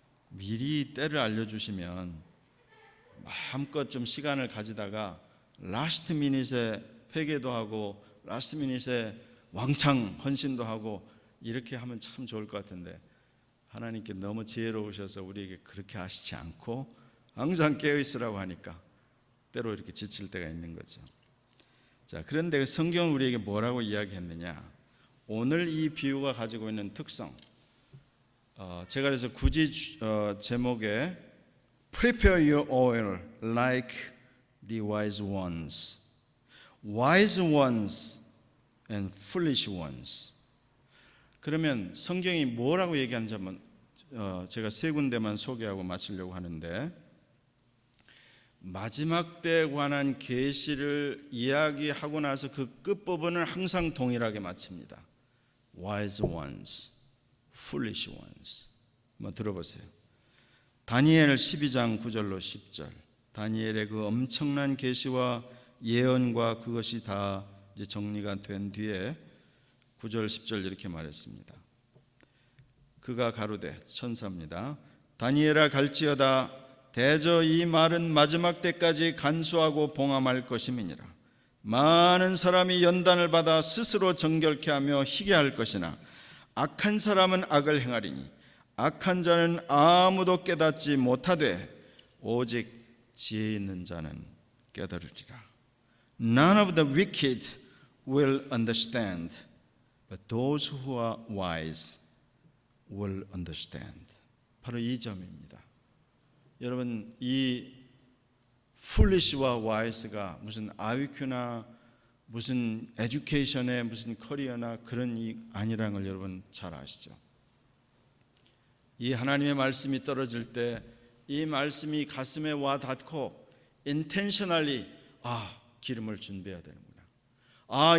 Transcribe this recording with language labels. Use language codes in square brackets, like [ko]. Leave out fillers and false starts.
[ko] 미리 때를 알려주시면 마음껏 좀 시간을 가지다가 라스트 미닛에 회개도 하고 라스트 미닛에 왕창 헌신도 하고 이렇게 하면 참 좋을 것 같은데 하나님께 너무 지혜로우셔서 우리에게 그렇게 하시지 않고 항상 깨어있으라고 하니까 때로 이렇게 지칠 때가 있는 거죠. 자, 그런데 성경은 우리에게 뭐라고 이야기했느냐? 오늘 이 비유가 가지고 있는 특성, 제가 그래서 굳이 제목에 [en] Prepare your oil like the wise ones, wise ones and foolish ones. [ko] 그러면 성경이 뭐라고 얘기하는지 한번 제가 세 군데만 소개하고 마치려고 하는데, 마지막 때에 관한 계시를 이야기하고 나서 그 끝부분을 항상 동일하게 마칩니다. [en] Wise ones, foolish ones. [ko] 한번 들어보세요. 다니엘 12장 9절로 10절. 다니엘의 그 엄청난 계시와 예언과 그것이 다 이제 정리가 된 뒤에 9절 10절 이렇게 말했습니다. 그가 가로되, 천사입니다. 다니엘아 갈지어다. 대저 이 말은 마지막 때까지 간수하고 봉함할 것임이니라. 많은 사람이 연단을 받아 스스로 정결케 하며 희게 할 것이나 악한 사람은 악을 행하리니 악한 자는 아무도 깨닫지 못하되 오직 지혜 있는 자는 깨달으리라. [en] None of the wicked will understand, but those who are wise will understand. [ko] 바로 이 점입니다. 여러분, 이 foolish와 wise가 무슨 IQ나 무슨 에듀케이션의 무슨 커리어나 그런 이 아니라는 걸 여러분 잘 아시죠? 이 하나님의 말씀이 떨어질 때 이 말씀이 가슴에 와 닿고 intentionally 기름을 준비해야 되는구나.